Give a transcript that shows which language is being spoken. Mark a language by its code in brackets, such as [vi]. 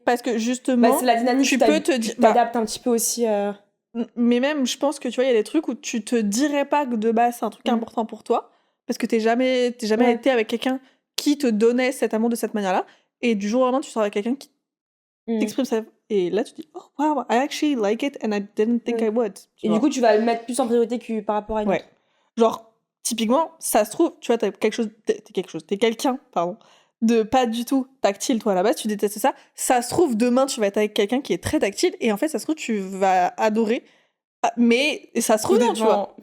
[fr] Parce que justement, c'est la dynamique, tu peux te dire... Tu t'adaptes un petit peu aussi. Mais même, je pense que tu vois, il y a des trucs où tu te dirais pas que de base, c'est un truc important pour toi. Parce que t'es jamais été avec quelqu'un qui te donnait cet amour de cette manière-là. Et du jour au lendemain, tu sors avec quelqu'un qui t'exprime ça. Et là, tu dis, [en] oh wow, I actually like it and I didn't think I would. [fr] Et du coup, tu vas le mettre plus en priorité que par rapport à une autre. Genre, typiquement, ça se trouve, tu vois, t'es quelqu'un, de pas du tout tactile, toi, à la base, tu détestes ça. Ça se trouve, demain, tu vas être avec quelqu'un qui est très tactile, et en fait, ça se trouve, tu vas adorer. Mais ça se trouve, non, tu vois.